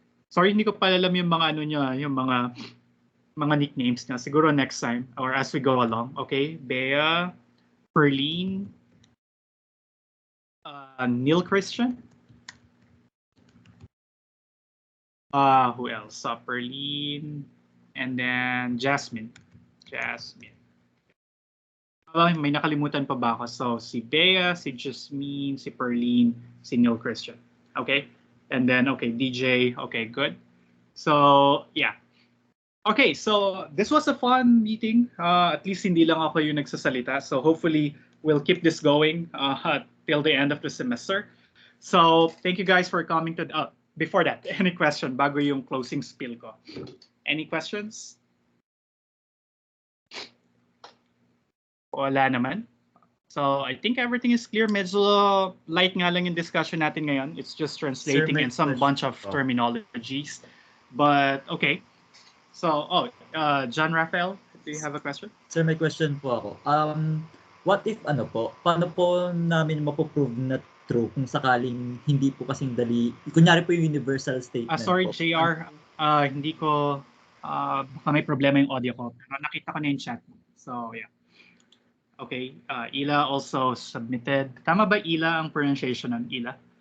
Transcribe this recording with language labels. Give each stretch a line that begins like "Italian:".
Filipino: Sorry, hindi ko pala alam yung mga ano niya, yung mga nicknames niya. Siguro
English: next time or as we go along. Okay, Bea, Perlene, Neil Christian. Who else? Perlene, and then Jasmine.
Filipino: May nakalimutan pa ba ako? So si Bea, si Jasmine, si Perlene, si Neil Christian.
English: Okay, and then okay, DJ. Okay, good. So yeah. Okay, so this was a fun meeting.
Filipino: At least hindi lang ako yung nagsasalita.
English: So hopefully we'll keep this going till the end of the semester. So thank you guys for coming to. Before that, any question
Filipino: bago yung closing spiel ko?
English: Any questions?
Filipino: Wala naman.
English: So I think everything is clear.
Filipino: Medyo light nga lang yung discussion natin ngayon.
English: It's just translating and some bunch of terminologies. But okay. So, John Raphael, do you have a question?
Filipino: Sir, may question po ako.
English: What if
Filipino: paano po namin mapoprove na true kung sakaling hindi po kasing dali, kunyari po yung universal statement
English: sorry,
Filipino: po. JR, hindi ko, baka may problema yung audio ko, pero nakita ko na yung chat.
English: So, yeah. Okay, Ila also submitted.
Filipino: Tama ba Ila ang pronunciation ng Ila?